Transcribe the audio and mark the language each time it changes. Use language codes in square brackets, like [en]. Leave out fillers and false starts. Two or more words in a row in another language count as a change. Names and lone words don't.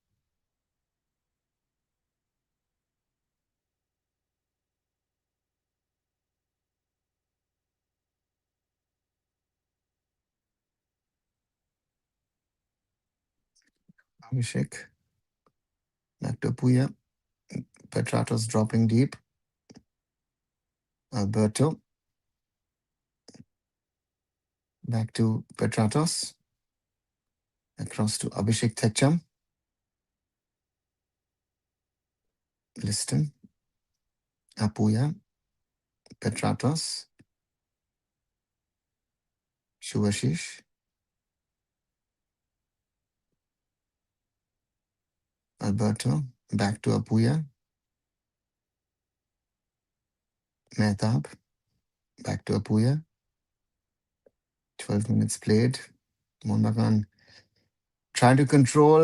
[en] Abhishek. Back to Puya. Petratos dropping deep. Alberto. Back to Petratos. Across to Abhishek Thekcham. Liston. Apuya. Petratos. Shubhashish. Alberto. Back to Apuya. Mehtab. Back to Apuya. 12 minutes played. Monbagan trying to control.